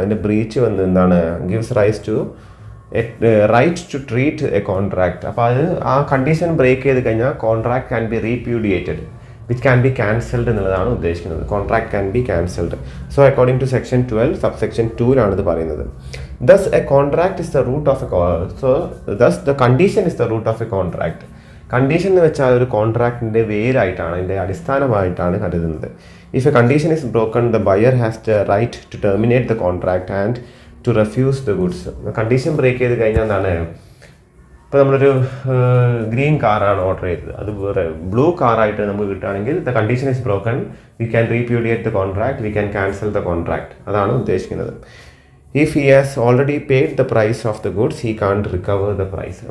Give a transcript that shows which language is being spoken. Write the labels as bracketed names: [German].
[Malayalam] അതിൻ്റെ ബ്രീച്ച് വന്ന് എന്താണ്, [English] Gives right to treat a contract. [Malayalam] അപ്പോൾ അത് ആ കണ്ടീഷൻ ബ്രേക്ക് ചെയ്ത് കഴിഞ്ഞാൽ [English] contract can be repudiated, which can be cancelled [Malayalam] എന്നുള്ളതാണ് ഉദ്ദേശിക്കുന്നത്. [English] Contract can be cancelled. So according to section 12 subsection 2 [Malayalam] ഇത് പറയുന്നത്. [English] Thus a contract is the root of a thus the condition is the root of a contract. [Malayalam] Condition എന്ന് വെച്ചാൽ ഒരു കോൺട്രാക്റ്റിൻ്റെ വേരായിട്ടാണ്, അതിൻ്റെ അടിസ്ഥാനമായിട്ടാണ് കരുതുന്നത്. [English] If a condition is broken, the buyer has the right to terminate the contract and to refuse the goods. [Malayalam] Condition break ചെയ്ത് കഴിഞ്ഞാൽ എന്താണ്, ഇപ്പോൾ നമ്മളൊരു ഗ്രീൻ കാറാണ് ഓർഡർ ചെയ്തത്, അത് ബ്ലൂ കാറായിട്ട് നമുക്ക് കിട്ടുകയാണെങ്കിൽ [English] the condition is broken, we can repudiate the contract, [Malayalam] we can cancel the contract. അതാണ് ഉദ്ദേശിക്കുന്നത്. [English] If he has already paid the price of the goods he can't recover the price.